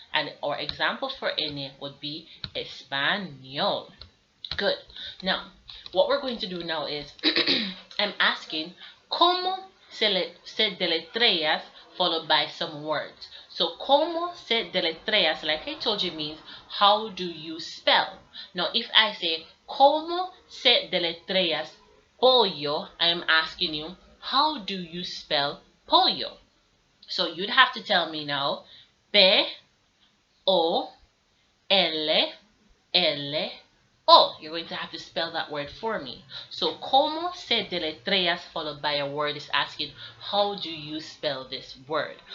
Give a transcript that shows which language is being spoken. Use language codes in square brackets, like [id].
[en] And our example for Ñ would be Español. Good. Now, what we're going to do now is I'm asking [es] ¿Cómo se deletreas [en] followed by some words? So, [es] ¿Cómo se deletreas, [en] like I told you, means how do you spell? Now, if I say [es] ¿Cómo se deletreas pollo? [en] I am asking you, how do you spell pollo? So, you'd have to tell me now P-O-L-L-O. You're going to have to spell that word for me. So, [es] ¿Cómo se deletreas [en] followed by a word is asking, how do you spell this word?